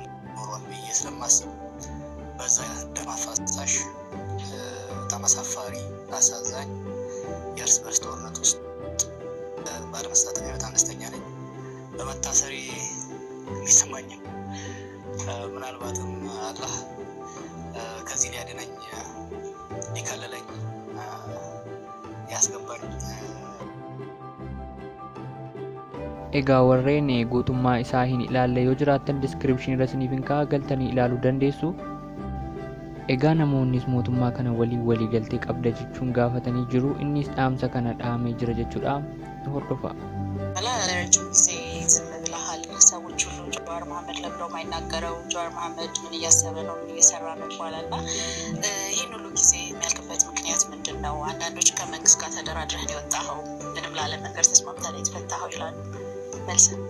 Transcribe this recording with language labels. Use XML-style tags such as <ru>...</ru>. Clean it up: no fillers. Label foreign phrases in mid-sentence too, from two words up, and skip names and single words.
<am>ኖሯል ብዬ ስለማስብ በዛ ደም አፋሳሽ ተመሳፋሪ አሳዛኝ የእርስ በርስ ጦርነት ውስጥ ባለመሳተፍ በጣም ደስተኛ ነኝ። በመታሰሪ የሚሰማኝ ምናልባትም አላህ ከዚህ ሊያድነኝ ሊከለለኝ ያስገባኝ</am> <om>Egaa warreen guutummaa isaa hin ilaalle yoo jiraattan description irra isiniif kaa'a galtanii ilaaluu dandeessu. Egaa namoonnis mootummaa kana walii galtee qabda jechuun gaafatanii jiru. Innis dhaamsa kana dhaamee jira jechuudha. Hordofa.</om> <am>ለረጅም ጊዜ ዝም ብለሃል። ሰዎች ሁሉ ጃዋር መሐመድ ለብለው ማይናገረው ጃዋር መሐመድ ምን እያሰበ ነው ምን እየሰራ ነው ይባላልና ይህን ሁሉ ጊዜ የሚያልቅበት ምክንያት ምንድን ነው? አንዳንዶች ከመንግስት ጋር ተደራድረህ ነው የወጣኸው፣ ምንም ላለመንገር ተስማምተህ ነው የተፈታኸው ይላሉ። መልስ</am>